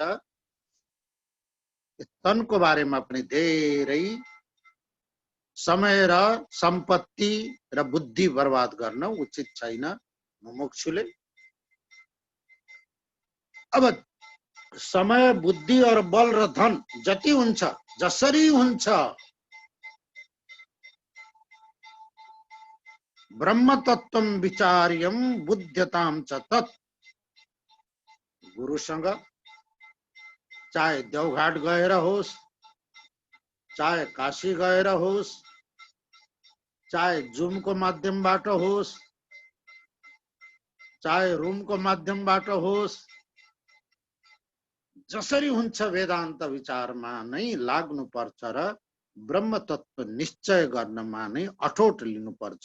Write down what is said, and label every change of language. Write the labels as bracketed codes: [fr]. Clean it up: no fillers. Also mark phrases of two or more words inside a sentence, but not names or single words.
[ne] तनको बारेमा पनि धेरै समय र सम्पत्ति र बुद्धि बर्बाद गर्न उचित छैन मुमुक्षुले। अब समय, बुद्धि और बल र धन जति हुन्छ, जसरी हुन्छ, [sa] ब्रह्म तत्वम विचार्यम बुध्यताम च तत्। [ne] गुरुसँग चाहे देवघाट गएर होस्, चाहे काशी गएर होस्, चाहे जुम को माध्यमबाट होस्, चाहे रूम को माध्यमबाट होस्, जसरी हुन्छ वेदान्त विचारमा नै लाग्नुपर्छ र ब्रह्म तत्व निश्चय गर्नमा नै अठोट लिनुपर्छ।